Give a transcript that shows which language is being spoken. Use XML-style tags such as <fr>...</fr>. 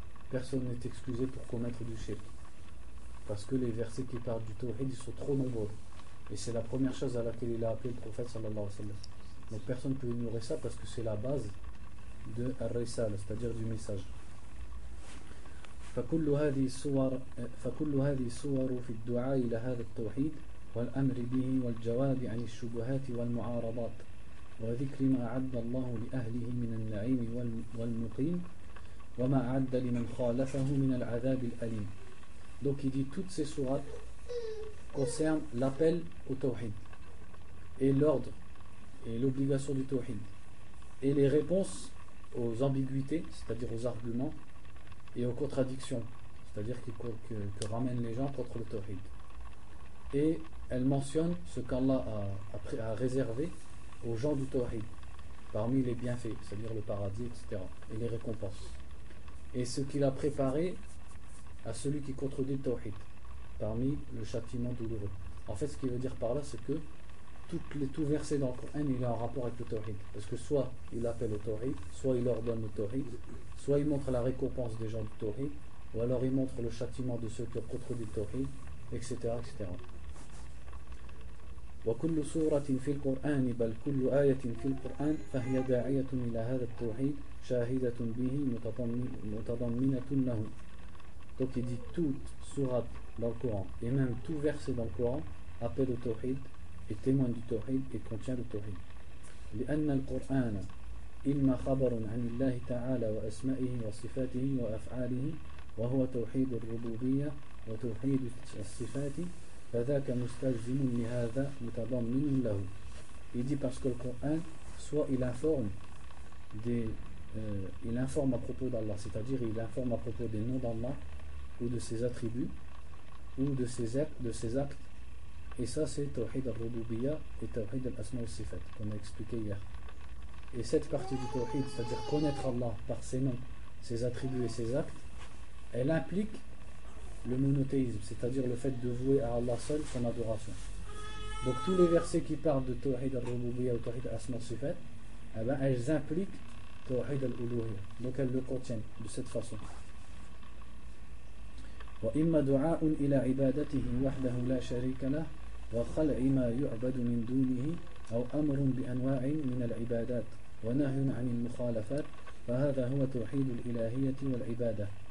<fr>Personne n'est excusé pour commettre du shirk. Parce que les versets qui parlent du tawhid ils sont trop nombreux. Et c'est la première chose à laquelle il a appelé le prophète sallallahu alayhi wa sallam. Donc personne ne peut ignorer ça parce que c'est la base de Ar-Risala, c'est-à-dire du message.</fr> <ar>فكل هذه الصور في الدعاء إلى هذا التوحيد والأمر به والجواب عن الشبهات والمعارضات وذكر ما أعد الله لأهله من النعيم والمقيم وما أعد لمن خالفه من العذاب الأليم.</ar> <fr>Donc il dit toutes ces sourates concernent l'appel au tawhid et l'ordre et l'obligation du tawhid et les réponses aux ambiguïtés, c'est-à-dire aux arguments et aux contradictions, c'est-à-dire que ramènent les gens contre le tawhid. Et elle mentionne ce qu'Allah a réservé aux gens du tawhid parmi les bienfaits, c'est-à-dire le paradis, etc., et les récompenses, et ce qu'il a préparé à celui qui contredit le tawhid parmi le châtiment douloureux. En fait, ce qu'il veut dire par là, c'est que tout verset dans le Coran, il est en rapport avec le tawhid, parce que soit il appelle au tawhid, soit il ordonne le tawhid, soit il montre la récompense des gens du tawhid, ou alors il montre le châtiment de ceux qui ont contredit le tawhid, etc., etc.</fr> <ar>وكل سورة في القرآن بل كل آية في القرآن فهي داعية إلى هذا التوحيد شاهدة به متضمنة له.</ar> <fr>Donc il dit toute sourate dans le Coran et même tout verset dans le Coran appelle au tawhid et témoigne du tawhid et contient le tawhid.</fr> <ar>لأن القرآن إما خبر عن الله تعالى وأسمائه وصفاته وأفعاله وهو توحيد الربوبية وتوحيد الصفات فذاك مستلزم لهذا متضمن له.</ar> <fr>Il dit parce que le Coran, soit il informe à propos d'Allah, c'est-à-dire il informe à propos des noms d'Allah ou de ses attributs ou de ses actes, et ça c'est Tawhid al-Rububiyya et Tawhid al-Asma al-Sifat qu'on a expliqué hier. Et cette partie du Tawhid, c'est-à-dire connaître Allah par ses noms, ses attributs et ses actes, elle implique le monothéisme, c'est-à-dire le fait de vouer à Allah seul son adoration. Donc tous les versets qui parlent de Tawhid al-Rububiyya ou Tawhid al-Asma al-Sifat, eh ben, elles impliquent Tawhid al-Uluhiyya, donc elles le contiennent de cette façon.</fr> <ar>وإما دعاء إلى عبادته وحده لا شريك له وخلع ما يعبد من دونه أو أمر بأنواع من العبادات ونهي عن المخالفات فهذا هو توحيد الإلهية والعبادة.</ar>